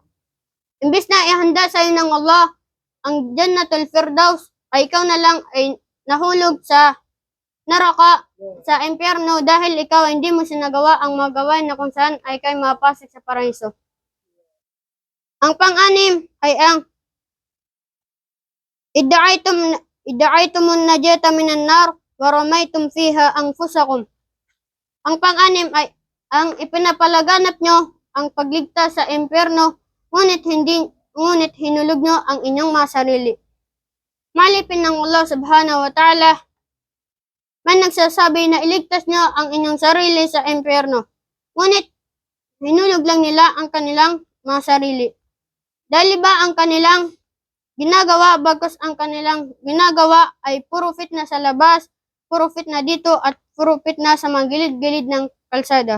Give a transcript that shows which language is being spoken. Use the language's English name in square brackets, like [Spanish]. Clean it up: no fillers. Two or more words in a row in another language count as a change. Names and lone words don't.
[Filipino] Imbis na ihanda sa iyo ng Allah ang Jannatul Firdaus, ay ikaw na lang ay nahulog sa neraka, sa impyerno dahil ikaw hindi mo sinagawa ang mga gawain na kung saan ay ikaw makapasok sa paraiso. Ang pang-anim ay ang [Arabic] ادعيتم النجاة من النار ورميتم فيها أنفسكم. [Filipino] Ang pang-anim ay ang ipinapalaganap nyo ang pagligtas sa impyerno, ngunit hinulog nyo ang inyong mga sarili. Malipin ng Allah [Arabic] سبحانه وتعالى, [Filipino] may nagsasabi na iligtas nyo ang inyong sarili sa impyerno, ngunit hinulog lang nila ang kanilang mga sarili. Dahil ba ang kanilang ginagawa bagkus ang kanilang ginagawa ay puro fit na sa labas, puro fitna dito at puro fitna sa mga gilid-gilid ng kalsada.